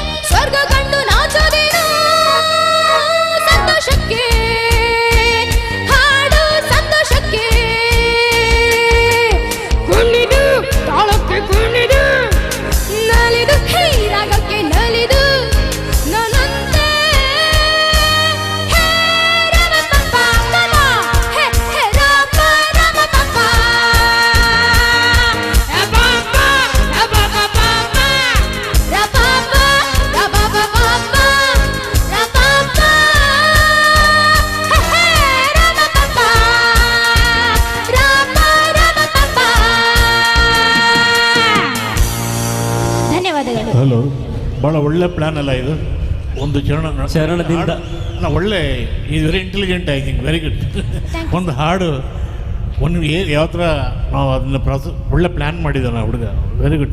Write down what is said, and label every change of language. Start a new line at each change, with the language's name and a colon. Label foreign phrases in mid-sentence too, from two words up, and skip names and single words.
Kannada: ಸ್ವರ್ಗ ಕಂಡು ನಾಚೋದೇನು? ಸಂತೋಷಕ್ಕೆ ಹಾಡು, ಸಂತೋಷಕ್ಕೆ ಕುಣಿದು, ತಾಳಕ್ಕೆ ಕುಣಿದು, ನಲಿದು, ಹೇ ರಾಗಕ್ಕೆ ನಲಿದು ನನ್ನಂತೆ ಹೇ ರಮ ಪಪ್ಪ ತಮ, ಹೇ ಹೇ ರಾಮ ರಮ ಪಪ್ಪ ರಪಪ್ಪ ರಪಪ್ಪ ಪಪ್ಪ ರಪಪ್ಪ ರಪಪ್ಪ ಪಪ್ಪ ರಪಪ್ಪ ಹೇ ರಮ ಪಪ್ಪ ರಾಮ ರಮ ಪಪ್ಪ. ಧನ್ಯವಾದಗಳು. ಹಲೋ, ಭಾಳ ಒಳ್ಳೆ ಪ್ಲಾನ್ ಅಲ್ಲ ಇದು. ಒಂದು ಚರಣದಿಂದ ಒಳ್ಳೆ, ಇದು
English: very intelligent, I think very good.
Kannada: ಒಂದು ಹಾಡು ಒಂದು ಯಾವ ಥರ ನಾವು ಅದನ್ನ ಒಳ್ಳೆ ಪ್ಲ್ಯಾನ್ ಮಾಡಿದ್ದೆ ನಾವು ಹುಡುಗ,
English: very good.